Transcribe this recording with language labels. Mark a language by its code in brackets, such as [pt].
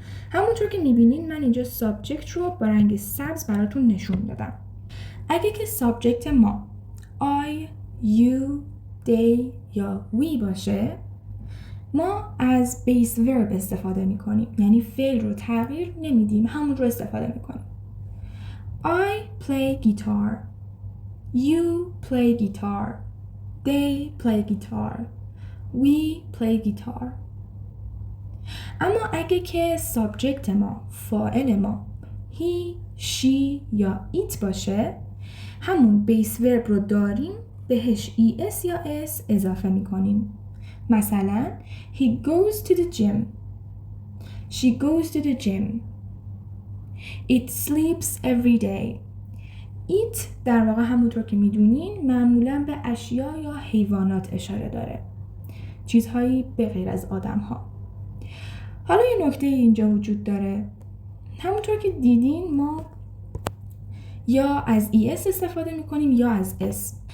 [fa] همونطور که میبینین من اینجا سابجکت رو با رنگ سبز براتون نشون دادم. اگه که سابجکت ما I, you, they یا we باشه ما از بیس ورب استفاده میکنیم، یعنی فعل رو تغییر نمیدیم، همون رو استفاده میکنیم. [en] I play guitar, you play guitar, they play guitar, we play guitar. [fa] اما اگه که سابجکت ما، فاعل ما he, she یا it باشه همون بیس ورب رو داریم بهش es یا s اضافه میکنیم. مثلا [en] he goes to the gym, she goes to the gym, it sleeps every day. [fa] it در واقع همونطور که میدونین معمولا به اشیا یا حیوانات اشاره داره، چیزهایی به غیر از آدم ها. حالا یه نکته اینجا وجود داره، همونطور که دیدین ما یا از es استفاده میکنیم یا از s.